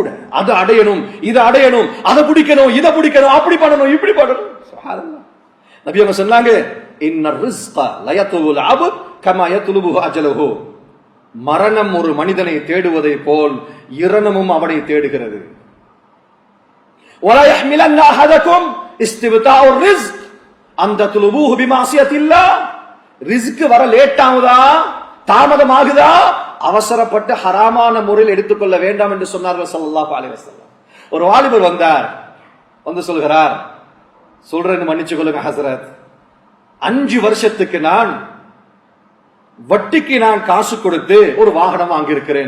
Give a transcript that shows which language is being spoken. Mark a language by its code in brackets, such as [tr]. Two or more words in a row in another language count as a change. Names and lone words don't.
[ta] அது அடையணும், இது அடையணும், அதை பிடிக்கணும், இதை பிடிக்கணும், அப்படி பண்ணணும், இப்படி பண்ணணும். சுப்ஹானல்லாஹ். நபி அவங்க சொன்னாங்க, [ar] إن الرزق ليطلب العبد كما يطلبه أجله. [ta] மரணம் ஒரு மனிதனை தேடுவதை போல் இரணமும் அவனை தேடுகிறது. [ar] ولا يحملن احدكم استبطاء الرزق ان تطلبوه بمعصيه الله. [ta] ரிஸ்க் வர லேட் ஆகுதா, தாமதமாகுதா, அவசரப்பட்டு ஹராமான முறையில் எடுத்துக்கொள்ள வேண்டாம் என்று சொன்னார்கள் [ar] صلى الله عليه وسلم. [ta] ஒரு வாலிபர் வந்தார், வந்து சொல்கிறார், சொல்றேன்னு மன்னிச்சு கொள்ளுங்க ஹஸரத், 5 வருஷத்துக்கு நான் வட்டிக்கு நான் காசு கொடுத்து ஒரு வாகனம் வாங்கியிருக்கிறேன்.